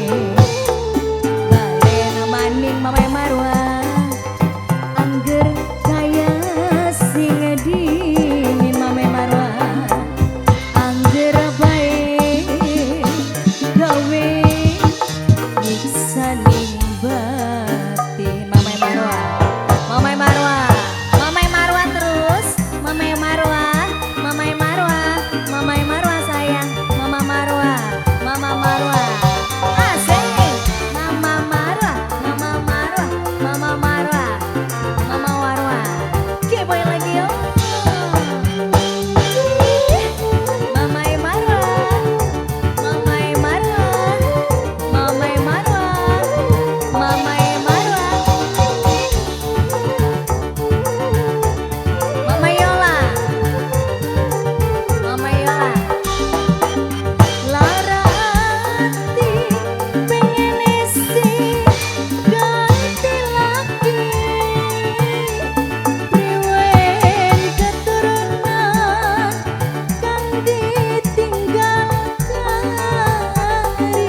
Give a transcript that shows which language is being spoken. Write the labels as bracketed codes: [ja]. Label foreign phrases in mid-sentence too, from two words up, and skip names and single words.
[jv] Balena maning Mama Marwa angger kaya sing dingin. Mama Marwa angger bae gawe nyiksa ning batin. Mama Marwa, Mama Marwa, Mama Marwa terus. Mama Marwa, Mama Marwa, Mama Marwa sayang. Mama Marwa, Mama Marwa. Asik. Mama Marwa, Mama Marwa, Mama Marwa, Mama Marwa. [id] Kepoin lagi yuk. [jv] Mama Marwa, Mama Marwa, Mama Marwa, Mama Marwa. Mama Yola, Mama Yola. Lara ati pengen isi ganti lagi. Priwen keturunan kang ditinggal kari.